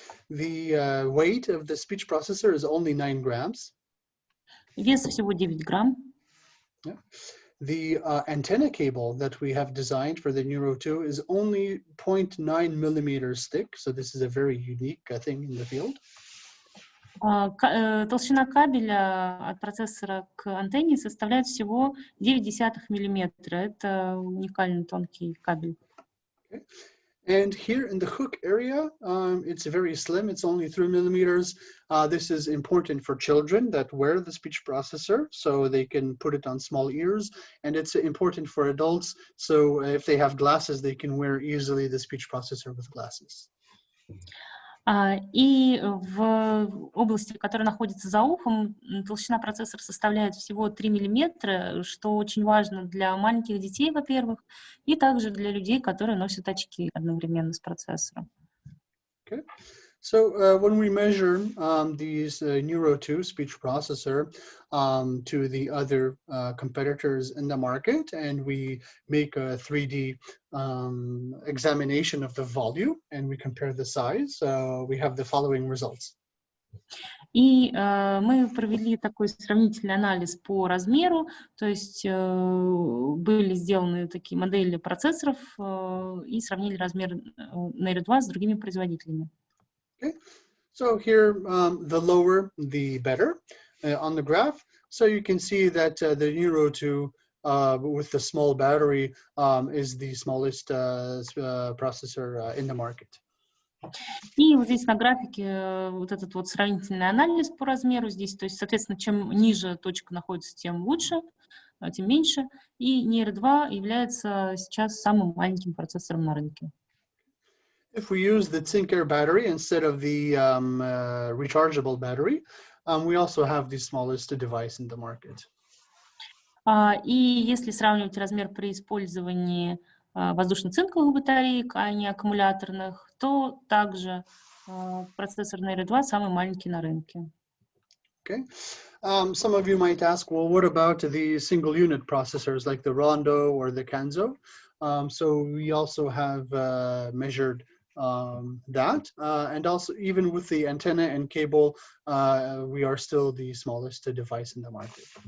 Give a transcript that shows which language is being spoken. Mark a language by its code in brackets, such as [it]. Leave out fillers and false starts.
[en] The weight of the speech processor is only 9 grams. [ru] Вес всего 9 грамм. [en] Yeah. The antenna cable that we have designed for the Neuro 2 is only 0.9 millimeters thick, so this is a very unique thing in the field. [ru] Толщина кабеля от процессора к антенне составляет всего 0,9 миллиметра. Это уникальный тонкий кабель. [en] Okay. And here in the hook area, it's very slim. It's only 3 millimeters. This is important for children that wear the speech processor, so they can put it on small ears. And it's important for adults, so if they have glasses, they can wear easily the speech processor with glasses. [ru] И в области, которая находится за ухом, толщина процессора составляет всего 3 миллиметра, что очень важно для маленьких детей, во-первых, и также для людей, которые носят очки одновременно с процессором. [en] Okay. So when we measure these Neuro 2 speech processor to the other competitors in the market, and we make a 3D examination of the volume, and we compare the size, we have the following results. [ru] И мы провели такой сравнительный анализ по размеру, то есть были сделаны такие модели процессоров и сравнили размер Neuro 2 с другими производителями. [en] Okay, so here the lower the better on the graph. So you can see that the Neuro 2 with the small battery is the smallest processor in the market. [ru] И вот здесь на графике вот этот вот сравнительный анализ по размеру здесь, то есть, соответственно, чем ниже точка находится, тем лучше, тем меньше. И Neuro 2 является сейчас самым маленьким процессором на рынке. [en] If we use the Zinc-Air battery instead of the rechargeable battery, we also have the smallest device in the market. [ru] И если сравнивать размер при использовании воздушно-цинковых батареек, а не аккумуляторных, то также процессор Neuro 2 самый маленький на рынке. [en] Okay. Some of you might ask, well, what about the single unit processors like the Rondo or the Kanzo? So we also have measured that, and also even with the antenna and cable, we are still the smallest device in the market.